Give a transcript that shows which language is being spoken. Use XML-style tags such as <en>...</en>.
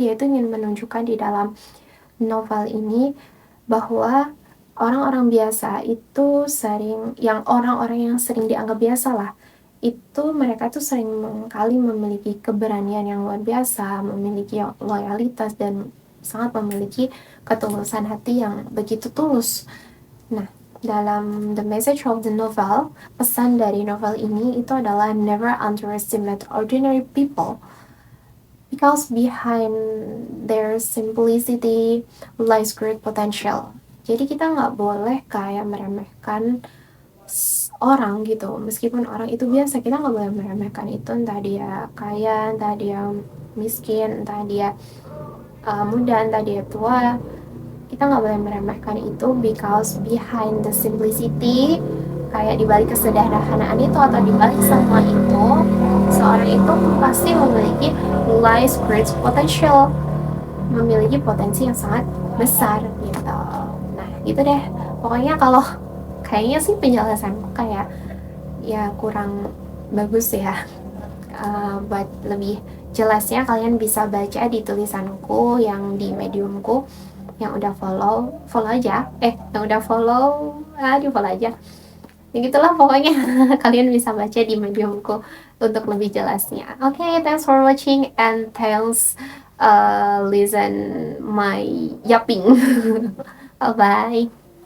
<id>Dia itu ingin menunjukkan di dalam novel ini bahwa orang-orang biasa itu orang-orang yang sering dianggap biasa lah, itu mereka tuh sering kali memiliki keberanian yang luar biasa, memiliki loyalitas, dan sangat memiliki ketulusan hati yang begitu tulus. Nah, dalam</id> <en>the message of the novel,</en> <id>pesan dari novel ini itu adalah</id> <en>never underestimate ordinary people because behind their simplicity lies great potential.</en> <id>Jadi kita nggak boleh kayak meremehkan orang gitu, meskipun orang itu biasa, kita nggak boleh meremehkan itu, entah dia kaya, entah dia miskin, entah dia muda, entah dia tua. Kita nggak boleh meremehkan itu,</id> <en>because behind the simplicity,</en> <id>kayak dibalik kesederhanaan itu atau dibalik semua itu, seorang itu pasti memiliki</id> <en>lies great potential,</en> <id>memiliki potensi yang sangat besar gitu. Nah gitu deh, pokoknya kalau kayaknya sih penjelasanku kayak ya kurang bagus ya. Buat lebih jelasnya kalian bisa baca di tulisanku yang di mediumku, yang udah follow aja, yang udah follow, di follow aja ya gitulah pokoknya. Kalian bisa baca di mediumku untuk lebih jelasnya.</id> <en>Okay, thanks for watching and thanks listen my yapping. Bye bye.</en>